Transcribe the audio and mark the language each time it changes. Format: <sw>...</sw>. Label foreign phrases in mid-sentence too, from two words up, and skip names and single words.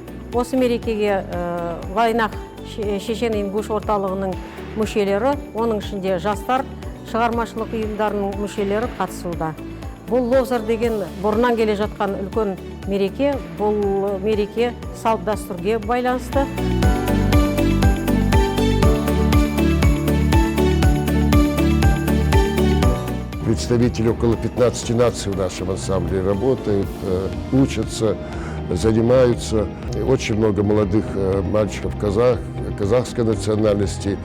<kk>Осы мерекеге Вайнақ шешен-ингуш орталығының мүшелері, оның ішінде жастар, шығармашылық ұйымдарының мүшелері қатысуда. Бұл Лобзар деген бұрыннан келе жатқан үлкен мереке. Бұл мереке салт дәстүрге байланысты.</kk> <ru>Представители около 15 наций в нашем ансамбле работают, учатся, занимаются. Очень много молодых мальчиков казахской национальности.</ru>